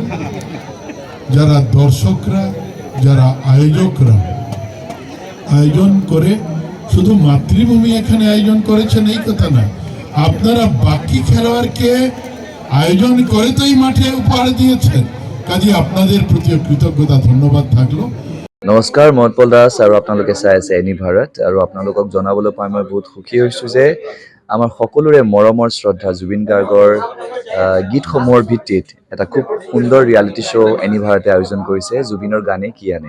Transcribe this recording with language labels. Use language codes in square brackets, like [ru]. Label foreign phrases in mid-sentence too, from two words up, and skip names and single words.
[bn] যারা দর্শকরা, যারা আয়োজকরা আয়োজন করে, শুধু মাতৃভূমি এখানে আয়োজন করেছেন এই কথা না, আপনারা বাকি খেলোয়াড়কে আয়োজন করে তো এই মাঠে উপহার দিয়েছেন। কাজে আপনাদের প্রতি কৃতজ্ঞতা, ধন্যবাদ থাকলো। [as] নমস্কাৰ, মই উৎপল দাস আৰু আপোনালোকে চাই আছে এনি ভাৰত। আৰু আপোনালোকক জনাবলৈ পাই মই বহুত সুখী হৈছোঁ যে আমাৰ সকলোৰে মৰমৰ শ্ৰদ্ধা জুবিন গাৰ্গৰ গীতসমূহৰ ভিত্তিত এটা খুব সুন্দৰ [en] reality show' [as] এনি ভাৰতে আয়োজন কৰিছে, জুবিনৰ গানে কি আনে।